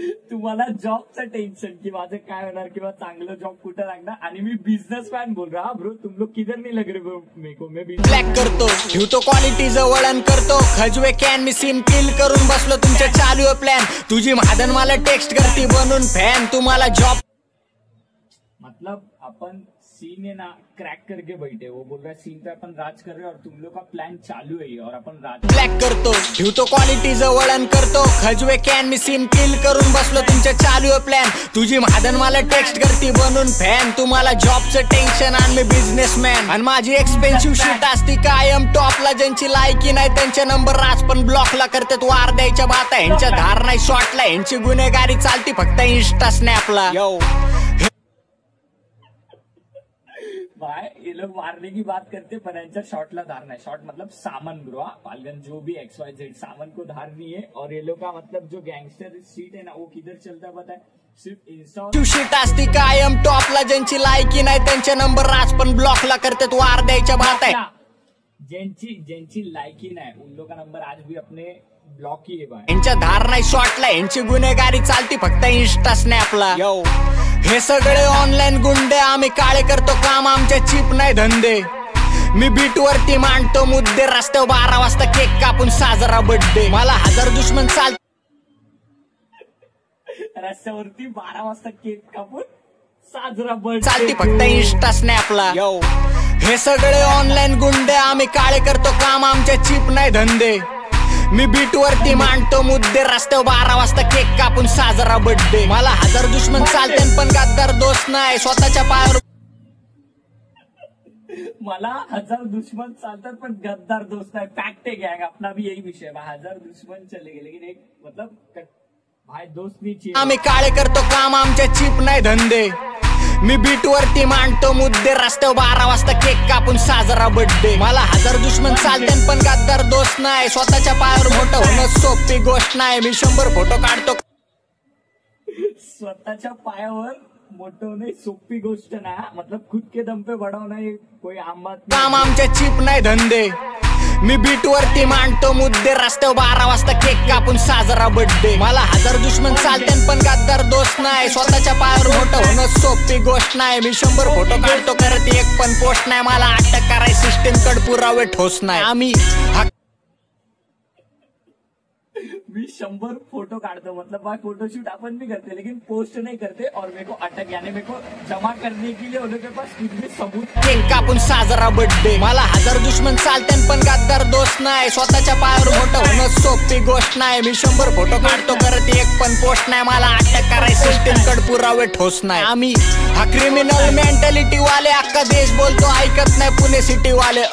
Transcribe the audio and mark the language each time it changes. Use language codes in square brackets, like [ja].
[mr] तुम्हाला जॉबचं टेन्शन की माझं काय होणार किंवा चांगलं जॉब कुठं लागणार, आणि मी बिझनेसमॅन [hi] बोल रहा ब्रो, तुम लोग किधर नहीं लग रहे मेरे को, मैं [mr] ब्लॅक करतो। ठेवतो क्वालिटीचं वळण करतो खजवे कॅन, मी सीन किल करून बसलो तुमच्या चालू प्लॅन। तुझी महादन मला टेक्स्ट करती बनून फॅन, तुम्हाला जॉब। [hi] मतलब अपन सीन है ना क्रैक करके बैठे, वो बोल रहा है सीन पे अपन राज कर रहे हैं और तुम लोग का प्लान चालू है और अपन राज [mr] ब्लॅक करतो। ठेवतो क्वालिटीचं वळण करतो खजवे कॅन, मी सीन किल करून बसलो तुमच्या चालू प्लॅन। तुझी महादन मला टेक्स्ट करती बनून फॅन, तुम्हाला जॉबचं टेन्शन आणि मी बिझनेसमॅन आणि माझी एक्सपेन्सिव्ह शीट असती कायम टॉपला। ज्यांची लायकी नाही त्यांचे नंबर राज पण ब्लॉकला करतात वार द्यायच्या बाता, ह्यांच्या धार नाही शॉटला, ह्यांची गुन्हेगारी चालती फक्त इंस्टा स्नॅपला। [hi] भाई ये लोग मारने की बात करते पर [mr] यांच्या शॉटला धार नाही, [hi] शॉट मतलब सामान ब्रो, पालगन जो भी XYZ सामान को धार नहीं है। और ये लोग का मतलब जो गैंगस्टर सीट है ना वो किधर चलता है पता है, सिर्फ इंस्टा [mr] शीट असती कायम टॉपला। ज्यांची लायकी नाही त्यांचे नंबर राज पण ब्लॉकला करतात वार द्यायच्या बात आहे। ज्यांची लायकी नाही [hi] उन लोग का नंबर आज भी अपने ब्लॉक ही है भाई, [mr] यांच्या धार नाही शॉटला, यांची गुन्हेगारी चालती फक्त इंस्टा स्नॅपला। हे सगळे ऑनलाईन गुंडे, आम्ही काळे करतो काम, आमच्या चिप नाही धंदे। मी बीट वरती मांडतो मुद्दे, रस्त्यावर 12 वाजता केक कापून साजरा बर्थडे। मला 1000 दुश्मन चाल रस्त्यावरती 12 वाजता केक कापून साजरा बर्थडे चालती फक्त इंस्टा स्नॅपला। हे सगळे ऑनलाईन गुंडे, आम्ही काळे करतो काम, आमच्या चिप नाही धंदे। मी बीट वरती मांडतो मुद्दे, रस्त्यावर 12 वाजता केक कापून साजरा बर्थडे। मला 1000 दुश्मन चालते पण गद्दार दोस्त नाही, स्वतःच्या पायावर मला 1000 दुश्मन चालतात पण गद्दार दोस्त नाही। [hi] फैक्ट है गैंग, अपना भी यही विषय है, 1000 दुश्मन चलेंगे लेकिन एक मतलब भाई दोस्त नहीं चाहिए। [mr] आम्ही काळे करतो काम, आमच्या चिप नाही धंदे। मी बीट वरती मांडतो मुद्दे, रस्त्यावर 12 वाजता केक कापून साजरा बर्थडे। मला 1000 दुश्मन चालते पण गद्दार दोस्त नाही, स्वतःच्या पायावर मोठं होणं सोपी गोष्ट नाही। मी 100 फोटो काढतो, स्वतःच्या पायावर मोठं होणे सोपी गोष्ट ना, [hi] मतलब खुद के दम पे बड़ा होना ये कोई आम बात नहीं। [mr] काम आमच्या चिप नाही धंदे। मी बीट वरती मांडतो मुद्दे, रस्त्यावर 12 वाजता केक कापून साजरा बर्थडे। मला 1000 दुश्मन चालते पण गद्दार दोस्त नाही, स्वतःच्या पायावर मोठं होणं सोपी गोष्ट नाही। मी 100 फोटो काढतो करत एक पण पोस्ट नाही, मला अटक कराय सिस्टीम कड पुरावे ठोस नाही. आम्ही मी 100 फोटो काढतो, [hi] मतलब भाई फोटोशूट अपन भी करते लेकिन पोस्ट नहीं करते, और मेरे को अटक यानी मेरे को जमा करने के लिए उन लोगों के पास कुछ भी सबूत [mr] केक कापून साजरा बर्थडे. मला 1000 दुश्मन चालते पण गद्दार दोस्त नाही. स्वतःच्या पायावर मोठं होणं सोपी गोष्ट नाही. मी 100 फोटो काढतो करत एक पण पोस्ट नाही, मला अटक कराय सिस्टीम कड पुरावे ठोस नाही. आम्ही हा क्रिमिनल मेंटॅलिटी वाले, अख्खा देश बोलतो ऐकत नाही पुणे सिटी वाले.